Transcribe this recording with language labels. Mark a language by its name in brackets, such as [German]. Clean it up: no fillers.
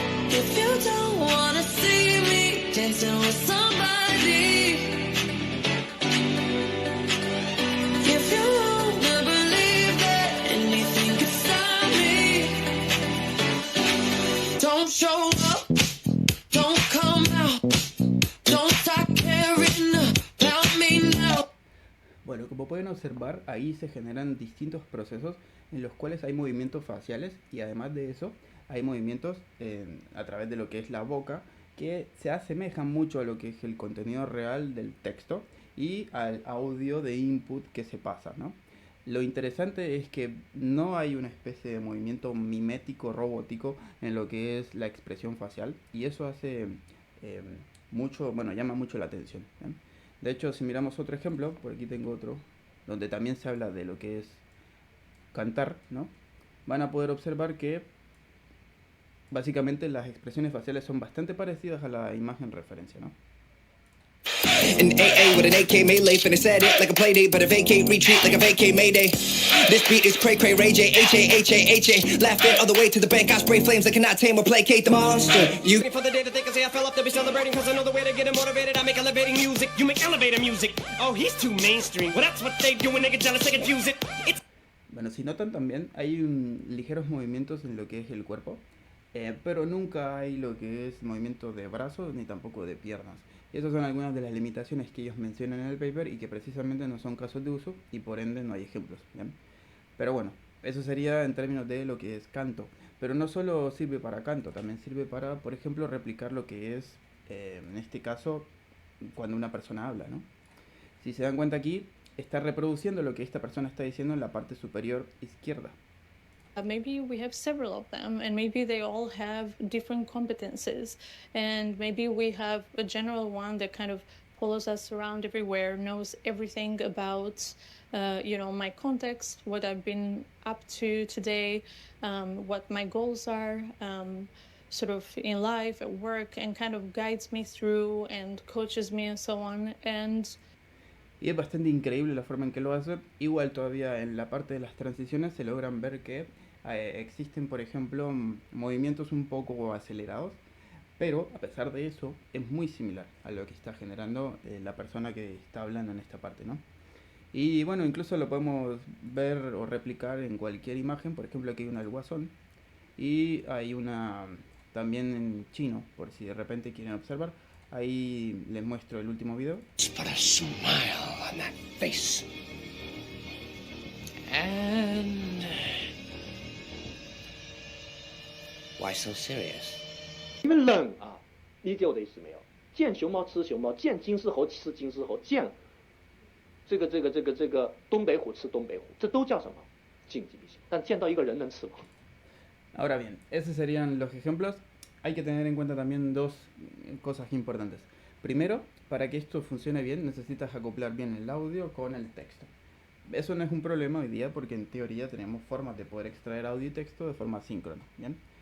[English] If you don't wanna see me dancing with somebody, if you wanna believe that anything could stop me, don't show up, don't come out, don't start caring about me now. [Spanish] Bueno, como pueden observar, ahí se generan distintos procesos en los cuales hay movimientos faciales y además de eso hay movimientos a través de lo que es la boca que se asemejan mucho a lo que es el contenido real del texto y al audio de input que se pasa, ¿no? Lo interesante es que no hay una especie de movimiento mimético robótico en lo que es la expresión facial y eso hace mucho, bueno, llama mucho la atención, ¿eh? De hecho, si miramos otro ejemplo, por aquí tengo otro, donde también se habla de lo que es cantar, ¿no? Van a poder observar que básicamente las expresiones faciales son bastante parecidas a la imagen referencia, ¿no? [English] An AA with an AK melee, finna set it like a play date, but a vacate, retreat like a vacate mayday. This beat is cray cray, Ray J, H-A-H-A-H-A. Laughing all the way to the bank, I spray flames that cannot tame or placate the monster. You For the day that they can say I fell off to be celebrating, cause I know the way to get it motivated. I make elevating music, you make elevator music. Oh, he's too mainstream. Well, that's what they do when they get jealous, they confuse it. It's [Spanish] Bueno, si notan también hay ligeros movimientos en lo que es el cuerpo, pero nunca hay lo que es movimiento de brazos ni tampoco de piernas. Y esas son algunas de las limitaciones que ellos mencionan en el paper y que precisamente no son casos de uso y por ende no hay ejemplos. ¿Bien? Pero bueno, eso sería en términos de lo que es canto. Pero no solo sirve para canto, también sirve para, por ejemplo, replicar lo que es, en este caso, cuando una persona habla, ¿no? Si se dan cuenta aquí, está reproduciendo lo que esta persona está diciendo en la parte superior izquierda. [English] Maybe we have several of them, and maybe they all have different competences. And maybe we have a general one that kind of follows us around everywhere, knows everything about, my context, what I've been up to today, what my goals are, sort of in life, at work, and kind of guides me through and coaches me and so on. [Spanish] Y es bastante increíble la forma en que lo hace. Igual todavía en la parte de las transiciones se logran ver que existen, por ejemplo, movimientos un poco acelerados, pero a pesar de eso es muy similar a lo que está generando la persona que está hablando en esta parte, ¿no? Y bueno, incluso lo podemos ver o replicar en cualquier imagen. Por ejemplo, aquí hay una del Guasón y hay una también en chino, por si de repente quieren observar. Ahí les muestro el último video. [English] put a smile on that face. And why so serious? [Chinese] 你们人啊，理解我的意思没有？见熊猫吃熊猫，见金丝猴吃金丝猴，见这个东北虎吃东北虎，这都叫什么？竞技比赛。但见到一个人能吃吗？ [Spanish] Ahora bien, esos serían los ejemplos. Hay que tener en cuenta también dos cosas importantes. Primero, para que esto funcione bien, necesitas acoplar bien el audio con el texto. Eso no es un problema hoy día porque en teoría tenemos formas de poder extraer audio y texto de forma síncrona, ¿bien?